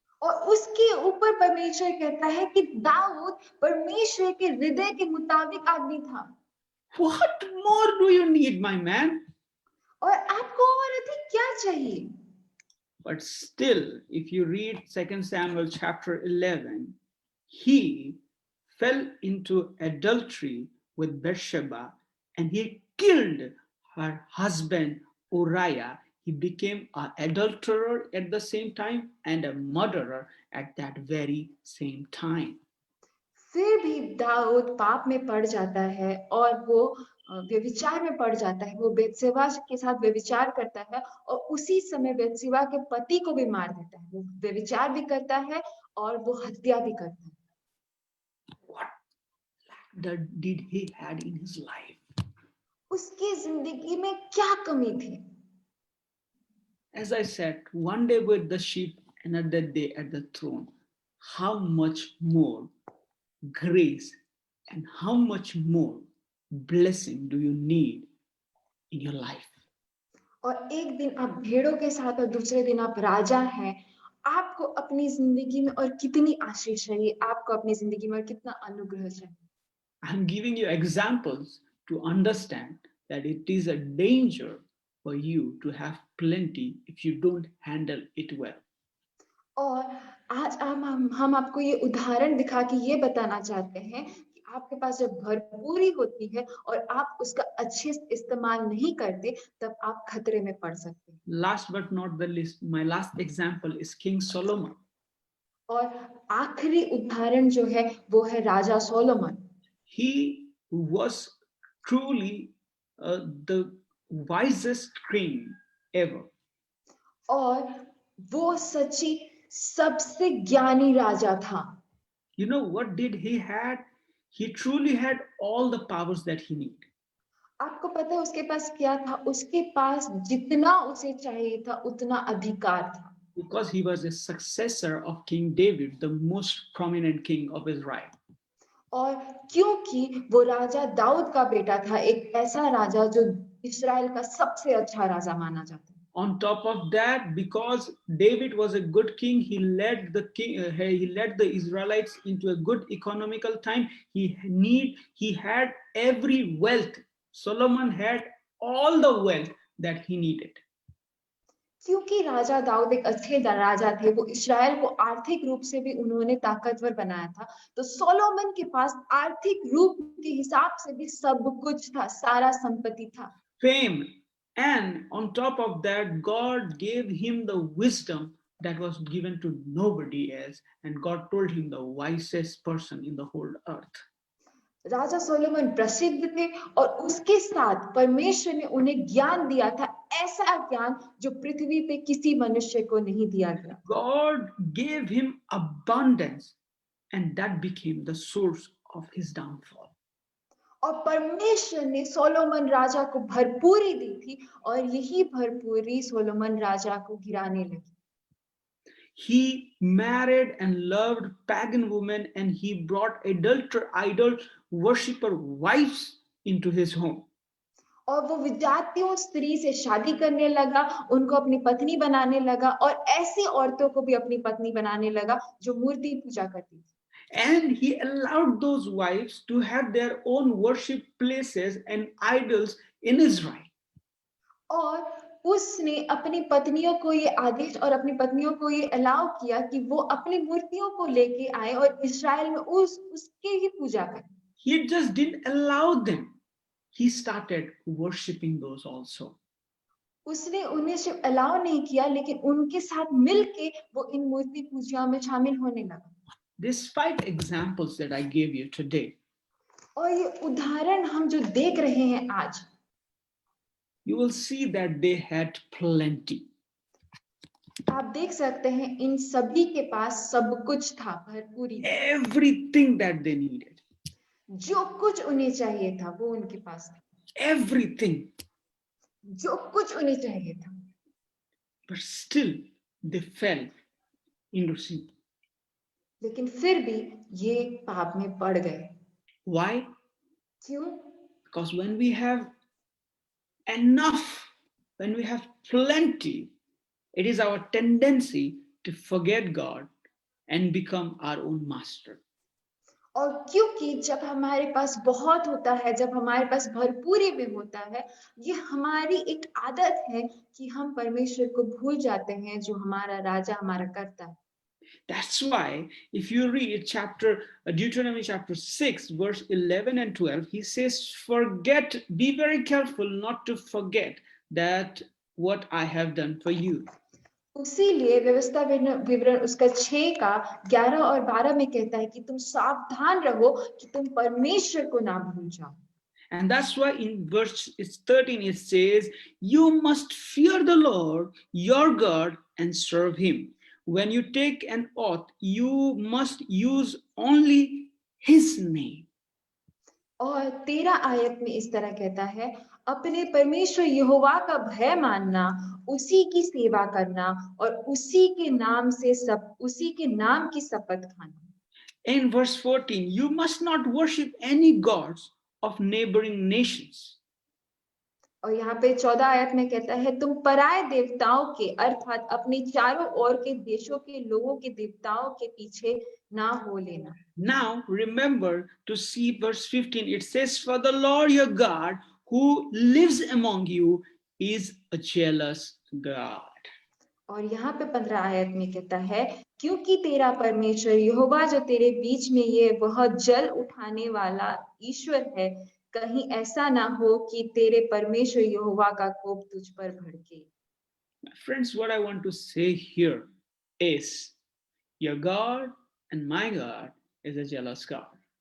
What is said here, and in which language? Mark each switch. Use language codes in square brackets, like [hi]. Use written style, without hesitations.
[hi] और उसके ऊपर परमेश्वर कहता है कि दाऊद परमेश्वर के हृदय के मुताबिक आदमी था। [en] What more do you need, my man? [hi] और आपको और अधिक क्या चाहिए? [en] But still, if you read 2 Samuel chapter 11, he fell into adultery with Bathsheba and he killed her husband Uriah. He became an adulterer at the same time and a murderer at that very same time. [hi] फिर भी दाऊद पाप में पड़ जाता है और वो व्यभिचार में पड़ जाता है। वो बेतसेबा के साथ व्यभिचार करता है और उसी समय बेतसेबा के पति को भी मार देता है। वो व्यभिचार भी करता है और वो हत्या भी करता है। [en] What did he had in his life? [hi] उसकी जिंदगी में क्या कमी थी? [en] As I said, one day with the sheep, another day at the throne. How much more grace and how much more blessing do you need in your life? [hi] और एक दिन आप भेड़ों के साथ और दूसरे दिन आप राजा हैं। आपको अपनी जिंदगी में और कितनी आशीष चाहिए, आपको अपनी जिंदगी में और कितना अनुग्रह चाहिए। [en] I'm giving you examples to understand that it is a danger for you to have plenty if you don't handle it well. [hi] और आज हम आपको ये उदाहरण दिखा के ये बताना चाहते हैं कि आपके पास जब भरपूरी होती है और आप उसका अच्छे से इस्तेमाल नहीं करते तब आप खतरे में पड़ सकते हैं। [en] Last but not the least, my last example is King Solomon. [hi] और आखिरी उदाहरण जो है वो है राजा Solomon. [en] He was truly the wisest king ever. [hi] और वो सच्ची सबसे ज्ञानी राजा था। [en] You know what did he had? He truly had all the powers that he needed. [hi] आपको पता है उसके पास क्या था? उसके पास जितना उसे चाहिए था उतना अधिकार था। [en] Because he was a successor of King David, the most prominent king of Israel. [hi] और क्योंकि वो राजा दाऊद का बेटा था, एक ऐसा राजा जो इस्राएल का सबसे अच्छा राजा माना जाता है। [en] On top of that, because David was a good king, he led the Israelites into a good economical time. He had every wealth. Solomon had all the wealth that he needed. [hi] क्योंकि राजा दाऊद एक अच्छे राजा थे, वो इस्राएल को आर्थिक रूप से भी उन्होंने ताकतवर बनाया था, तो सोलोमन के पास आर्थिक रूप के हिसाब से भी सब कुछ था, सारा संपत्ति था। [en] fame, and on top of that, God gave him the wisdom that was given to nobody else, and God told him the wisest person in the whole earth. [hi] Raja Solomon प्रसिद्ध थे और उसके साथ परमेश्वर ने उन्हें ज्ञान दिया था, ऐसा ज्ञान जो पृथ्वी पे किसी मनुष्य को नहीं दिया गया। [en] God gave him abundance, and that became the source of his downfall. [hi] और परमेश्वर ने सोलोमन राजा को भरपूरी दी थी और यही भरपूरी सोलोमन राजा को गिराने लगी। [en] He married and loved pagan women, and he brought idol worshipper wives into his home. [hi] और वो विजातियों स्त्री से शादी करने लगा, उनको अपनी पत्नी बनाने लगा और ऐसी औरतों को भी अपनी पत्नी बनाने लगा जो मूर्ति पूजा करती थी। [en] And he allowed those wives to have their own worship places and idols in Israel. [hi] और उसने अपनी पत्नियों को ये आदेश और अपनी पत्नियों को ये अलाउ किया कि वो अपनी मूर्तियों को लेके आए और इस्राएल में उसके ही पूजा करें। [en] He just didn't allow them. He started worshiping those also. [hi] उसने उन्हें सिर्फ अलाउ नहीं किया, लेकिन उनके साथ मिलके वो इन मूर्ति पूजा में शामिल होने लगा। [en] These 5 examples that I gave you today, [hi] और ये उदाहरण हम जो देख रहे हैं आज, [en] you will see that they had plenty. [hi] आप देख सकते हैं इन सभी के पास सब कुछ था, भरपूरी, [en] Everything that they needed. [hi] जो कुछ उन्हें चाहिए था वो उनके पास था, [en] Everything. [hi] जो कुछ उन्हें चाहिए था। [en] But still they fell into sin. [hi] लेकिन फिर भी ये पाप में पड़ गए। [en] Why? [hi] क्यों? [en] Because when we have enough, when we have plenty, it is our tendency to forget God and become our own master. [hi] और क्योंकि जब हमारे पास बहुत होता है, जब हमारे पास भरपूरी में होता है, ये हमारी एक आदत है कि हम परमेश्वर को भूल जाते हैं जो हमारा राजा हमारा करता है। [en] That's why if you read Deuteronomy chapter 6 verse 11 and 12, he says, be very careful not to forget that what I have done for you. [hi] उसीलिए व्यवस्था विवरण उसका 6 का 11 और 12 में कहता है कि तुम सावधान रहो कि तुम परमेश्वर को ना भूल जाओ। [en] And that's why in verse 13 it says, you must fear the Lord your God and serve him. When you take an oath, you must use only his name. [hi] और 13 आयत में इस तरह कहता है, अपने परमेश्वर यहोवा का भय मानना, उसी की सेवा करना और उसी के नाम की शपथ खाना। [en] In verse 14, you must not worship any gods of neighboring nations. [hi] और यहाँ पे 14 आयत में कहता है, तुम पराये देवताओं के अर्थात अपने चारों ओर के देशों के लोगों के देवताओं के पीछे ना हो लेना। [en] Now remember to see verse 15. It says, for the Lord your God who lives among you is a jealous God. [hi] और यहाँ पे 15 आयत में कहता है, क्योंकि तेरा परमेश्वर यहोवा जो तेरे बीच में ये वह जल उठाने वाला ईश्वर है, कहीं ऐसा ना हो कि तेरे परमेश्वर यहोवा का कोप तुझ पर भड़के। [en] Friends, what I want to say here is your God and my God is a jealous God.